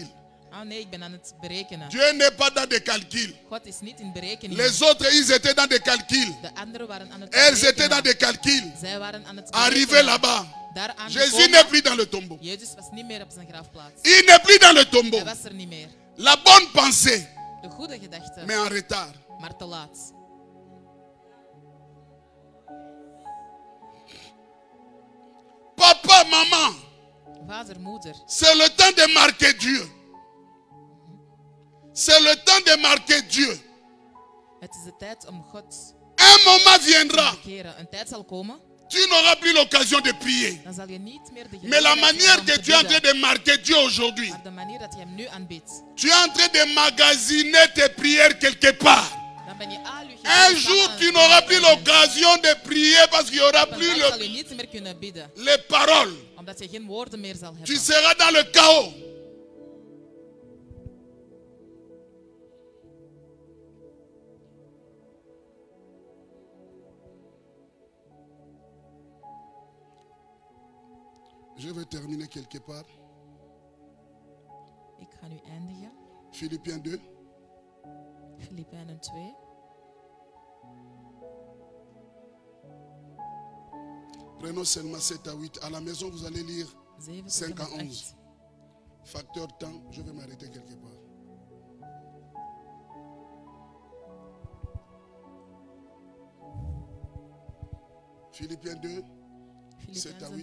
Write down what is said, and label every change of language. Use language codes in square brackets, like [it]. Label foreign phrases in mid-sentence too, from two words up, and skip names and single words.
[nl] Oh nee, ik ben aan het berekenen. [fr] Dieu n'est pas dans des calculs. [nl] God is niet in berekening. [fr] Les autres, ils étaient dans des calculs. [nl] De anderen waren aan het [fr] Elles étaient dans [nl] berekenen. [fr] des calculs. [nl] Zij waren aan het [fr] Arrivés [nl] berekenen. [fr] là-bas, [nl] Daar [fr] Jésus n'est [nl] aangekomen. [fr] plus dans le tombeau. [nl] Jezus was niet meer op zijn grafplaats. [fr] Il n'est plus dans le tombeau. [nl] Hij was er niet meer. [fr] La bonne pensée, [nl] De goede gedachte, [fr] mais en retard. [nl] maar te laat. [fr] Papa, maman, [nl] Vader, moeder. [fr] c'est le temps de marquer Dieu. C'est le temps de marquer Dieu. [nl] Het is de tijd om God [fr] Un moment [nl] te [fr] viendra, [nl] markeren. Een tijd zal komen, [fr] tu n'auras plus l'occasion de prier. [nl] dan zal je niet meer de [fr] Mais la [nl] gelegenheid [fr] manière [nl] hebben [fr] que [nl] om [fr] tu es en [nl] te [fr] train [nl] bidden. [fr] de marquer Dieu aujourd'hui, [nl] Maar de manier dat je hem nu aanbidt, [fr] tu es en train de magasiner tes prières quelque part. [nl] dan ben je al je [fr] Un [nl] gebeden [fr] jour, [nl] samen [fr] tu [nl] aan [fr] n'auras [nl] het [fr] plus [nl] bidden. [fr] l'occasion de prier parce qu'il n'y aura [nl] Op een [fr] plus [nl] dag zal je niet meer kunnen bidden, [fr] les paroles. [nl] omdat je geen woorden meer zal [fr] Tu [nl] hebben. [fr] seras dans le chaos. Je vais terminer quelque part. [nl] Ik ga nu eindigen. [fr] Philippiens 2. [nl] Filipijnen 2. [fr] Prenons seulement 7 à 8. À la maison, vous allez lire [nl] 7 tot [fr] 5 [nl] en [fr] à [nl] met [fr] 11. [nl] 8. [fr] Facteur temps, je vais m'arrêter quelque part. Philippiens 2, 7 à 8,